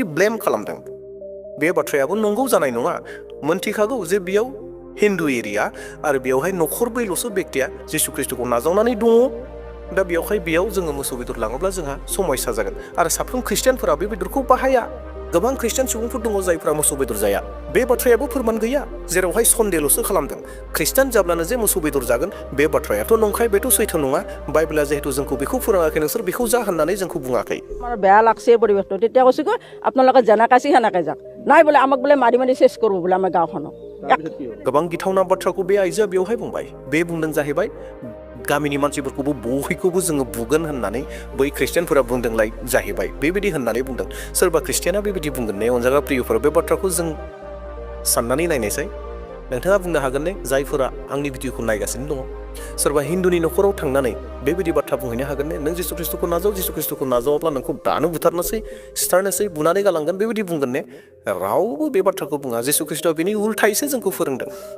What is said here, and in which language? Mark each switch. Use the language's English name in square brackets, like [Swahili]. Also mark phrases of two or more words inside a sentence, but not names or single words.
[Bodo] ब्लेम खालामदों बे बाथ्रायाबो नंगौ जानाय नङा मोनथिखागौ जे बेयाव हिन्दु एरिया आरो बेयावहाय नखरब्रैल'सो व्यक्तिया जिसु ख्रिस्टखौ नाजावनानै दङ दा बेयाव जोङो मोसौ बेदर लाङोब्ला जोंहा समस्या जागोन आरो साफ्रोम ख्रिस्टियानफोरा बे बेदरखौ बाहाया गोबां ख्रिस्टियान सुबुंफोर दङ जायफोरा मोसौ बेदर जाया बे बाथ्रायाबो फोरमान गैया जेरावहाय सन्देहल'सो खालामदों ख्रिस्टियान जाब्लानो जे मोसौ बेदर जागोन बे बाथ्रायाथ' नंखाय बेथ' सैथो नङा बाइबेला जिहेतु जोंखौ बेखौ फोरोङाखै नोंसोर बेखौ जा होननानै जोंखौ बुङाखै [Assamese] আমাৰ বেয়া লাগছে পৰিৱেশটো তেতিয়া কৈছোঁ কি আপোনালোকে যেনেকৈ সেনেকৈ যাওক নাই বোলে আমাক বোলে মাৰি চেছ কৰিব বোলে আমাৰ গাঁওখনক [Bodo] गोबां गिथावना बाथ्राखौ बे आइजोआ बेवहाय बुंबाय बे बुंदों जाहैबाय गामिनि मानसिफोरखौबो बयखौबो जोङो बुगोन होननानै बै ख्रिस्टियानफोरा बुंदोंलाय जाहैबाय बेबायदि होननानै बुंदों सोरबा ख्रिस्टियाना बेबायदि बुंगोन ने अनजाग्रा प्रियफोर बे बाथ्राखौ जों साननानै नायनायसै नोंथाङा बुंनो हागोन ने जायफोरा आंनि भिडिअखौ नायगासिनो दङ सोरबा हिन्दुनि नखराव थांनानै बेबायदि बाथ्रा बुंहैनो हागोन ने नों जिसु ख्रिस्टखौ नाजावाब्ला नोंखौ दानो बुथारनोसै सिथारनोसै बुनानै गालांगोन बेबायदि बुंगोन ने रावबो बे बाथ्राखौ बुङा जिसु ख्रिस्टआ बेनि उल्थायैसो जोंखौ फोरोंदों